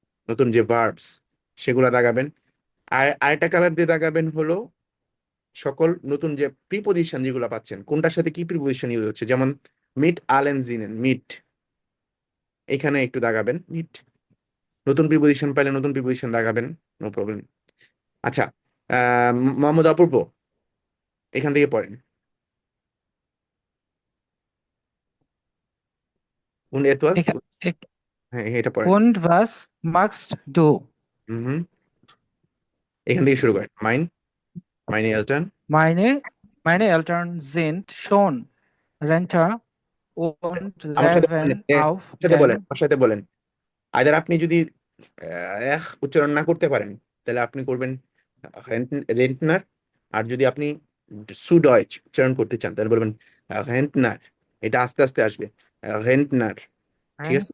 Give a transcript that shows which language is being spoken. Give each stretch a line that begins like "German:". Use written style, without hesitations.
Bangla: নতুন যে ভার্বস সেগুলা দাগাবেন আর আরেকটা কালার দিয়ে দাগাবেন হলো সকল নতুন যে প্রিপোজিশন যেগুলো পাচ্ছেন কোনটার সাথে কি প্রিপোজিশন ইউজ হচ্ছে যেমন মিট আলেন জিনেন মিট এখানে একটু দাগাবেন মিট নতুন প্রিপোজিশন পাইলে নতুন প্রিপোজিশন দাগাবেন নো প্রবলেম আচ্ছা মোহাম্মদ অপূর্ব এখান থেকে পড়েন
German: und etwas
Bangla: এখা- এক- হ্যাঁ এটা পড়েন
German: Und was magst du?
Bangla: হুম এখান থেকে শুরু করেন
German: meine Eltern Meine Eltern sind schon Rentner und
Bangla: আমার সাথে বলেন
German: leben auf
Bangla: আমার সাথে বলেন আইদার আপনি যদি উচ্চারণ না করতে পারেন তাহলে আপনি করবেন রেন্টনার আর যদি আপনি সুডয়েচ উচ্চারণ করতে চান তাহলে বলবেন রেন্টনার এটা আস্তে আস্তে আসবে রেন্টনার ঠিক আছে